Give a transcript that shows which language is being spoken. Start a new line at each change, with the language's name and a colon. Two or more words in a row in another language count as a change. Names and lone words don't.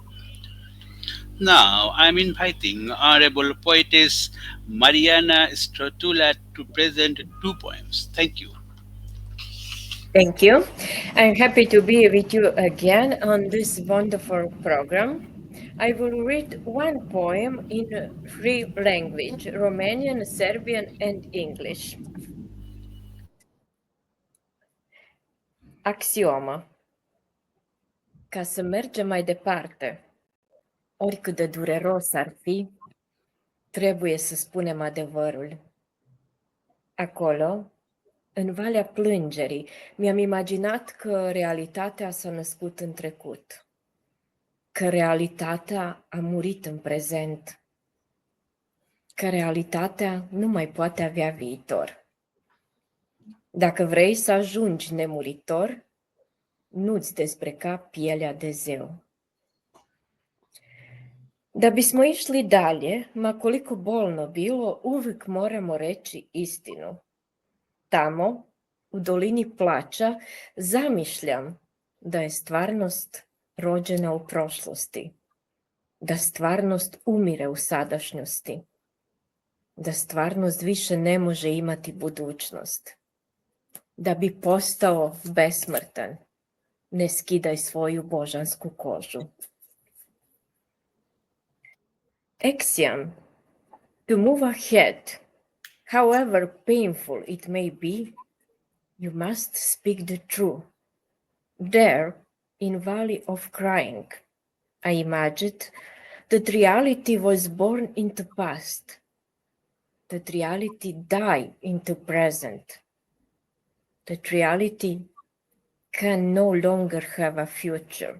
English: Now, I am inviting Honorable Poetess Mariana Stratulat to present two poems. Thank you. Thank you. I'm happy to be with you again on this wonderful program. I will read one poem in three languages, Romanian, Serbian, and English.
Romanian: Axiomă. Ca să mergem mai departe, oricât de dureros ar fi, trebuie să spunem adevărul. Acolo, în Valea Plângerii, mi-am imaginat că realitatea s-a născut în trecut, că realitatea a murit în prezent, că realitatea nu mai poate avea viitor. Dacă vrei să ajungi nemuritor, nu-ți dezbrăca pielea de zeu.
Serbian: Da bismo išli dalje, ma koliko bolno bilo, uvijek moramo reći istinu. Tamo, u dolini plača, zamišljam da je stvarnost rođena u prošlosti, da stvarnost umire u sadašnjosti, da stvarnost više ne može imati budućnost. Da bi postao besmrtan, ne skidaj svoju božansku kožu.
English: Axiom, to move ahead, however painful it may be, you must speak the truth. There, in Valley of Crying, I imagined that reality was born into past, that reality died into present, that reality can no longer have a future.